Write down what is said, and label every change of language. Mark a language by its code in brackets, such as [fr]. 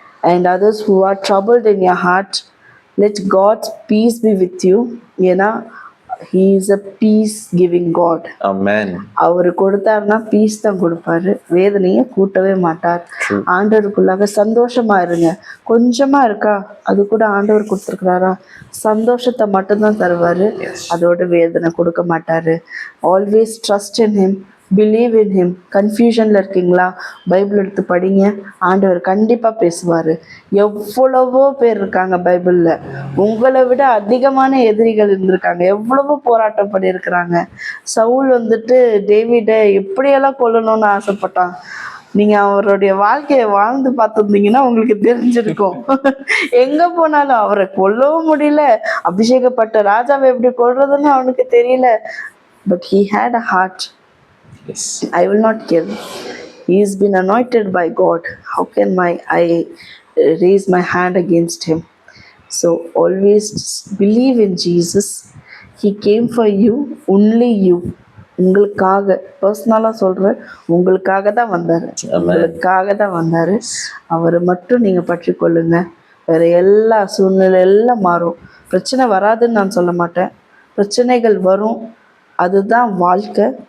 [en] And others who are troubled in your heart, let God's peace be with you. ஏன்னா he is a peace giving God. Amen. [ta] அவர் கொடுத்தாருன்னா piece தான் கொடுப்பாரு, வேதனையை கூட்டவே மாட்டார். ஆண்டவருக்குள்ளாக சந்தோஷமா இருங்க. கொஞ்சமா இருக்கா, அது கூட ஆண்டவர் கொடுத்துருக்கிறாரா, சந்தோஷத்தை மட்டும்தான் தருவாரு, அதோட வேதனை கொடுக்க மாட்டாரு. [en] Always trust in him, believe in him. [ta] கன்ஃபியூஷனில் இருக்கீங்களா, பைபிள் எடுத்து படிங்க, ஆண்டவர் கண்டிப்பாக பேசுவார். எவ்வளவோ பேர் இருக்காங்க பைபிளில், உங்களை விட அதிகமான எதிரிகள் இருந்திருக்காங்க, எவ்வளவோ போராட்டம் பண்ணியிருக்கிறாங்க. சவுல் வந்துட்டு டேவிடை எப்படியெல்லாம் கொல்லணும்னு ஆசைப்பட்டான். நீங்கள் அவருடைய வாழ்க்கையை வாழ்ந்து பார்த்துருந்தீங்கன்னா உங்களுக்கு தெரிஞ்சிருக்கும். எங்கே போனாலும் அவரை கொல்லவும் முடியல, அபிஷேகப்பட்ட ராஜாவை எப்படி கொல்றதுன்னு அவனுக்கு தெரியல. [en] But he had a heart. Yes. I will not kill. He has been anointed by God. How can I raise my hand against him? So always believe in Jesus. He came for you, only you. [ta] உங்களுக்காக பர்சனலா சொல்றேன், உங்களுக்காக தான் வந்தாரு. உங்களுக்காக தான் வந்தாரு. அவரை மட்டும் நீங்க பற்றி கொள்ளுங்க. வேற எல்லா சூழ்நிலை எல்லாம் மாறும். பிரச்சனை வராதுன்னு நான் சொல்ல மாட்டேன். பிரச்சனைகள் வரும், அதுதான் வாழ்க்கை.